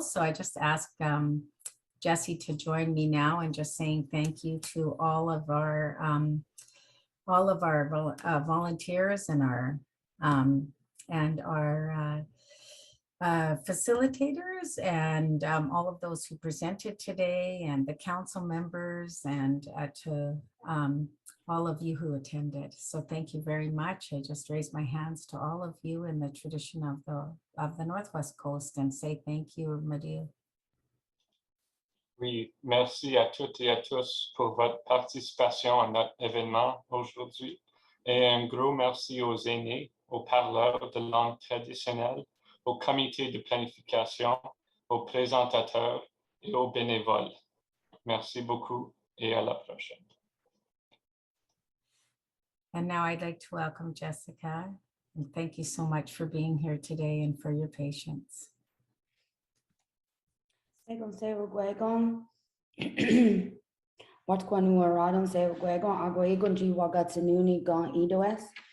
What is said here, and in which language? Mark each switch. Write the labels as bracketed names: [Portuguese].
[English] So I just asked Jesse to join me now and just saying thank you to all of our volunteers and our facilitators and all of those who presented today, and the council members, and to all of you who attended. So thank you very much. I just raise my hands to all of you in the tradition of the Northwest Coast and say thank you, Madhu. [French] Oui, merci à toutes et à tous pour votre participation à notre événement aujourd'hui. Et un gros merci aux aînés, aux parleurs de langue traditionnelle, au comité de planification, aux présentateurs et aux bénévoles. Merci beaucoup et à la prochaine. [English] And now I'd like to welcome Jessica, and thank you so much for being here today and for your patience. Segon sevo gwegon. Wat kwanu aradon sevo gwegon ago egon ji wagatsununi gon idoes.